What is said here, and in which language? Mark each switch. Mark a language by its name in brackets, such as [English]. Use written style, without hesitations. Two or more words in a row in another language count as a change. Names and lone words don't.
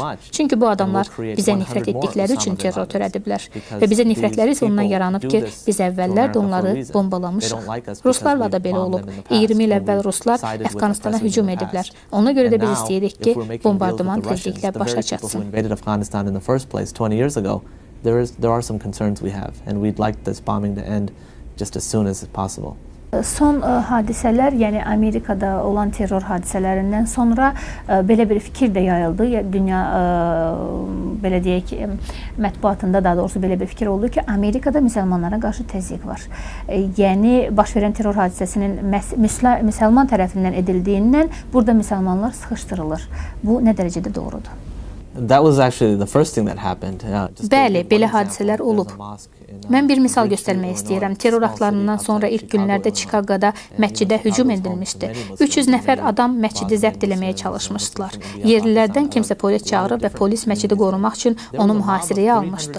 [Azerbaijani] Çünki bu adamlar bizə nifrət etdikləri üçün terror törədiblər və bizə nifrətləri isə ondan yaranıb ki, biz əvvəllər də onları bombalamışıq. Ruslarla da belə olub. 20 il əvvəl Ruslar Əfqanistana hücum ediblər. Ona görə də biz istəyirik ki, bombardıman tezliklə başa çatsın. [English] There are some concerns we have, and we'd like this bombing to end just as soon as possible. [Azerbaijani] Son hadisələr, yəni Amerikada olan terror hadisələrindən sonra belə bir fikir də yayıldı. Dünya belə deyək ki, mətbuatında daha doğrusu belə bir fikir oldu ki, Amerikada müsəlmanlara qarşı təzyiq var. Yəni baş verən terror hadisəsinin müsəlman tərəfindən edildiyindən burada müsəlmanlar sıxışdırılır. Bu nə dərəcədə doğrudur? [English] That was actually the first thing that happened. [Azerbaijani] Bəli, belə hadisələr olub. Mən bir misal göstərmək istəyirəm. Terror aktlarından sonra ilk günlərdə Çikaqoda məscidə hücum edilmişdi. 300 nəfər adam məscidi zəbt eləməyə çalışmışdılar. Yerlilərdən kimsə polis çağırıb və polis məscidi qorumaq üçün onu mühasirəyə almışdı.